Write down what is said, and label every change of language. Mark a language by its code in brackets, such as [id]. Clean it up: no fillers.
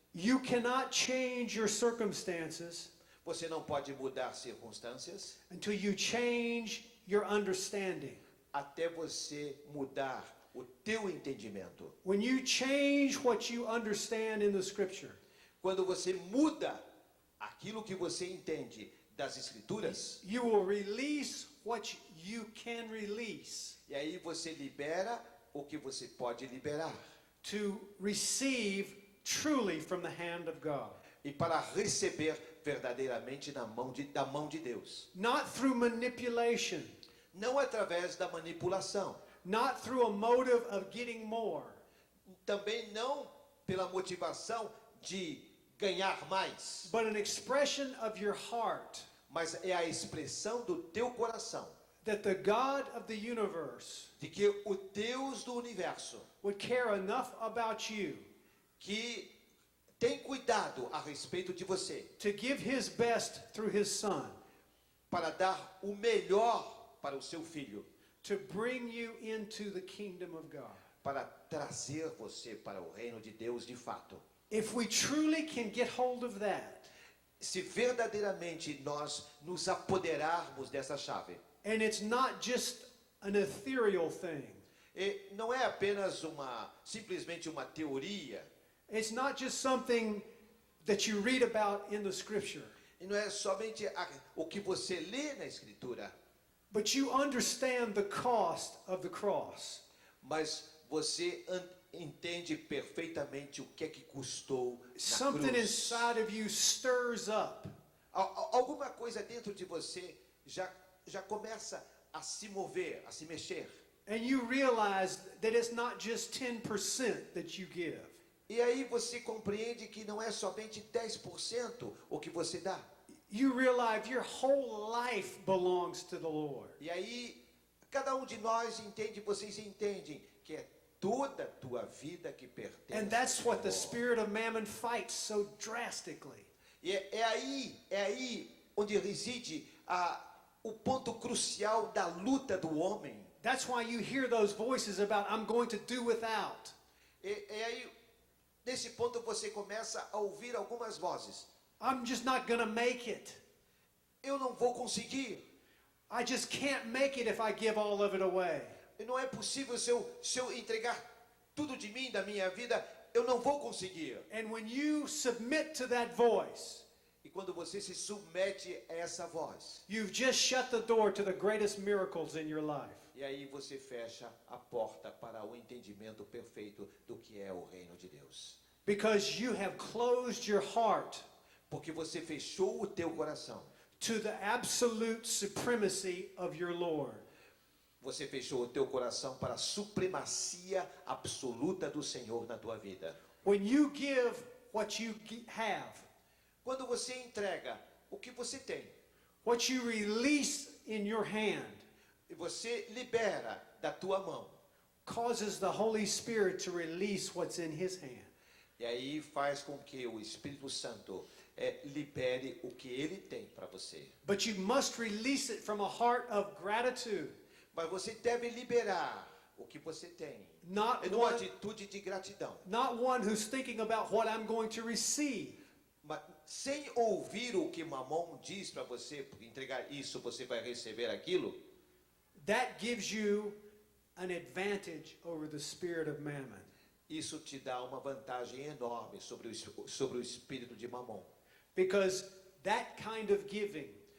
[en] You cannot change your circumstances. [pt] Você não pode mudar circunstâncias [en] until you change your understanding. [pt] Até você mudar o teu entendimento. [en] When you change what you understand in the scripture, [pt] quando você muda aquilo que você entende das escrituras, [en] you will release what you can release. [pt] E aí você libera o que você pode liberar. [en] To receive truly from the hand of God. [pt] E para receber verdadeiramente da mão de Deus. [en] Not through manipulation. [pt] Não através da manipulação. [en] Not through a motive of getting more. [pt] Também não pela motivação de ganhar mais. [en] But an expression of your heart. [pt] Mas é a expressão do teu coração. [en] That the God of the universe. [pt] De que o Deus do universo. [en] Would care enough about you. [pt] Que tem cuidado a respeito de você. [en] To give his best through his son. [pt] Para dar o melhor para o seu filho. [en] To bring you into the kingdom of God. [pt] Para trazer você para o reino de Deus de fato. [en] If we truly can get hold of that. [pt] Se verdadeiramente nós nos apoderarmos dessa chave. [en] And it's not just an ethereal thing. [pt] E não é apenas simplesmente uma teoria. [en] It's not just something that you read about in the scripture. [pt] E não é somente o que você lê na Escritura. [en] But you understand the cost of the cross. [pt] Mas você entende perfeitamente o que é que custou na [en] Something [pt] cruz. [en] inside of you stirs up. [pt] Alguma coisa dentro de você já começa a se mover, a se mexer. [en] And you realize that it's not just 10% that you give. [pt] E aí você compreende que não é somente 10% o que você dá. [en] You realize your whole life belongs to the Lord. [pt] E aí cada um de nós entende, vocês entendem que é toda a tua vida que pertence [en] And that's [pt] ao [en] what the [pt] Senhor. [en] spirit of mammon fights so drastically. [pt] E é aí onde reside o ponto crucial da luta do homem. [en] That's why you hear those voices about, I'm going to do without. [pt] E aí, nesse ponto você começa a ouvir algumas vozes. [en] I'm just not going to make it. [pt] Eu não vou conseguir. [en] I just can't make it if I give all of it away. [pt] E não é possível se eu entregar tudo de mim, da minha vida, eu não vou conseguir. [en] And when you submit to that voice, [pt] E quando você se submete a essa voz, [en] you've just shut the door to the greatest miracles in your life. [pt] e aí você fecha a porta para o entendimento perfeito do que é o reino de Deus. [en] Because you have closed your heart [pt] Porque você fechou o teu coração. [en] to the absolute supremacy of your Lord. [pt] Você fechou o teu coração para a supremacia absoluta do Senhor na tua vida. [en] When you give what you have, [pt] Quando você entrega o que você tem, [en] what you release in your hand, [pt] e você libera da tua mão, [en] causes the Holy Spirit to release what's in His hand. [pt] e aí faz com que o Espírito Santo libere o que ele tem para você. [en] But you must release it from a heart of gratitude, [pt] Mas você deve liberar o que você tem, [en] not [pt] numa [en] one, [pt] atitude de gratidão. [en] not one who's thinking about what I'm going to receive. [pt] Mas sem ouvir o que Mamon diz para você, porque entregar isso você vai receber aquilo. [en] That gives you an advantage over the spirit of mammon. [pt] Isso te dá uma vantagem enorme sobre o espírito de Mamon. [en] Because that kind of giving